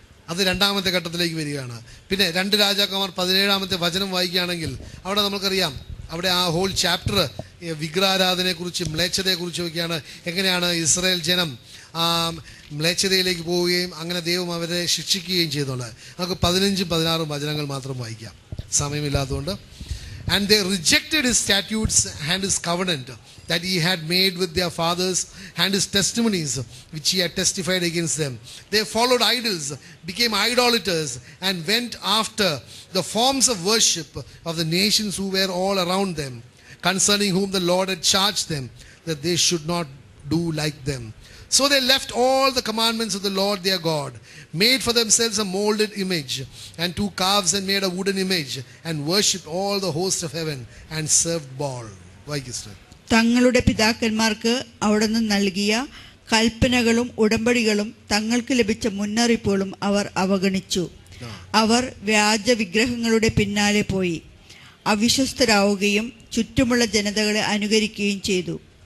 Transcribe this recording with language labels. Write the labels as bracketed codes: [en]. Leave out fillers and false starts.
[ml] അത് രണ്ടാമത്തെ ഘട്ടത്തിലേക്ക് വരികയാണ്. പിന്നെ 2 രാജാക്കന്മാർ 17-ാമത്തെ വചനം വായിക്കുകയാണെങ്കിൽ അവിടെ നമുക്കറിയാം, അവിടെ ആ ഹോൾ ചാപ്റ്റർ വിഗ്രഹാരാധനയെക്കുറിച്ച് മ്ലേച്ഛതയെക്കുറിച്ച് ഒക്കെയാണ്. എങ്ങനെയാണ് ഇസ്രായേൽ ജനം മ്ലേച്ഛതയിലേക്ക് പോവുകയും അങ്ങനെ ദൈവം അവരെ ശിക്ഷിക്കുകയും ചെയ്തുള്ളത്. നമുക്ക് 15-16 വചനങ്ങൾ മാത്രം വായിക്കാം, സമയമില്ലാത്തതുകൊണ്ട്. [en] And they rejected his statutes and his covenant that he had made with their fathers and his testimonies which he had testified against them. They followed idols, became idolaters, and went after the forms of worship of the nations who were all around them, concerning whom the Lord had charged them that they should not do like them. So they left all the commandments of the Lord their God, made for themselves a molded image, and 2 calves, and made a wooden image, and worshipped all the host of heaven, and served Baal. [ml] തങ്ങളുടെ പിതാക്കന്മാർക്ക് അവിടുന്ന് നൽകിയ കൽപ്പനകളും ഉടമ്പടികളും തങ്ങൾക്ക് ലഭിച്ച മുന്നറിയിപ്പുകളും അവർ അവഗണിച്ചു. അവർ വ്യാജ വിഗ്രഹങ്ങളുടെ പിന്നാലെ പോയി അവിശ്വസ്തരാവുകയും ചുറ്റുമുള്ള ജനതകളെ അനുകരിക്കുകയും ചെയ്തു.